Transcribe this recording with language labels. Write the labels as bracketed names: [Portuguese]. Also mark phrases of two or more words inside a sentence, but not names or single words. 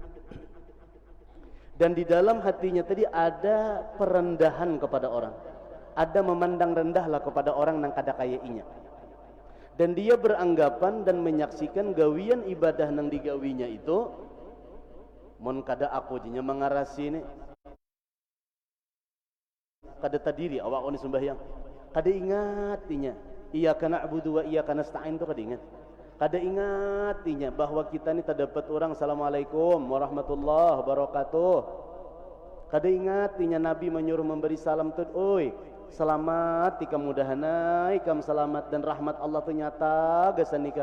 [Banjar] Dan di dalam hatinya tadi ada perendahan kepada orang, ada memandang rendahlah kepada orang nang kada kaya inya. Dan dia beranggapan dan menyaksikan gawian ibadah nang digawinya itu, mon kada aku jinya mengarasi ini, kada tadiri awak oni sembahyang, kada ingat inya [Arabic] إياك نعبد وإياك نستعين [Banjar] tu kada ingat. Kada ingat inya bahwa kita ni terdapat orang [Arabic] السلام عليكم ورحمة الله وبركاته. [Banjar] Kada ingat inya Nabi menyuruh memberi salam tu, oi selamat ikam mudahanai ikam selamat dan rahmat Allah ternyata gasan ikam.